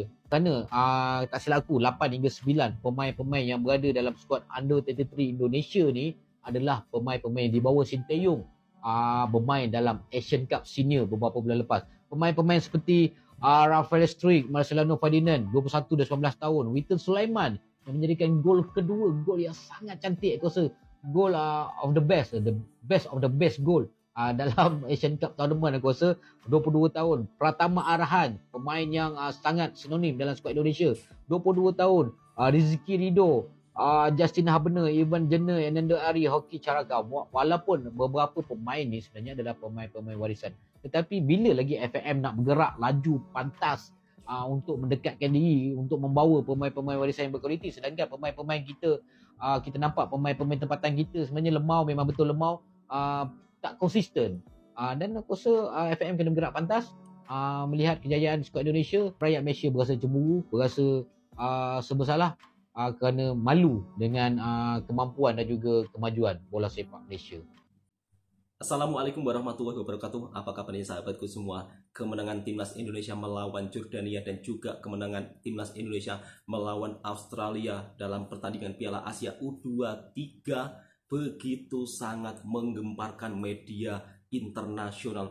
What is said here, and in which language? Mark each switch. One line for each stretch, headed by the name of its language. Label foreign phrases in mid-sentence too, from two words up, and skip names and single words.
Malay: Kerana tak silap aku 8 hingga 9 pemain-pemain yang berada dalam skuad Under 23 Indonesia ni adalah pemain-pemain di bawah Sinteyong bermain dalam Asian Cup Senior beberapa bulan lepas. Pemain-pemain seperti Rafael Struijk, Marcelino Ferdinand 21 dan 19 tahun, Witten Sulaiman yang menjadikan gol kedua, gol yang sangat cantik aku rasa, gol
English: of the best of the best goal
Malay: dalam Asian Cup tournament aku rasa. 22 tahun Pratama Arhan, pemain yang sangat sinonim dalam skuad Indonesia, 22 tahun. Rizky Ridho, Justin Habner, Ivan Jenner, Ananda Ari, Hoki Caraka. Walaupun beberapa pemain ni sebenarnya adalah pemain-pemain warisan, tetapi bila lagi FAM nak bergerak laju pantas untuk mendekatkan diri, untuk membawa pemain-pemain warisan yang berkualiti, sedangkan pemain-pemain kita, kita nampak pemain-pemain tempatan kita sebenarnya lemau, memang betul lemau, tak konsisten. Dan aku rasa FAM kena bergerak pantas. Melihat kejayaan skuad Indonesia, rakyat Malaysia berasa cemburu, berasa serba salah kerana malu dengan kemampuan dan juga kemajuan bola sepak Malaysia.
Arabic: Assalamualaikum warahmatullahi wabarakatuh.
Indonesian: Apa kabarnya sahabatku semua? Kemenangan timnas Indonesia melawan Jordania dan juga kemenangan timnas Indonesia melawan Australia dalam pertandingan Piala Asia U23 begitu sangat menggemparkan media internasional.